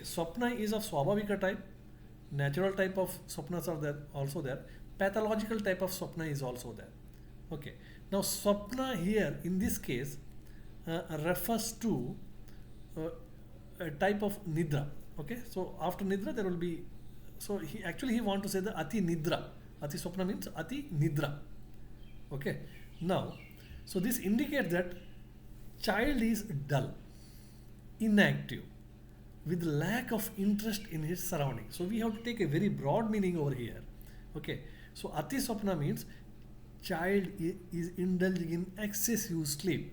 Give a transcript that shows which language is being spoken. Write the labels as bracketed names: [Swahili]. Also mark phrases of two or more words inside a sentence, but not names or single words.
[English] Swapna is of Swabhavika type. Natural type of swapnas are there also there. Pathological type of swapna is also there. Okay. Now swapna here in this case refers to a type of nidra. Okay. So after nidra there will be. So he want to say the [Sanskrit] अति निद्रा. अति स्वप्न [English] means [Sanskrit] अति निद्रा. [English] Okay. Now, so this indicates that child is dull, inactive, with lack of interest in his surroundings. So we have to take a very broad meaning over here. Okay. So [Sanskrit] अति स्वप्न [English] means child is indulging in excessive sleep.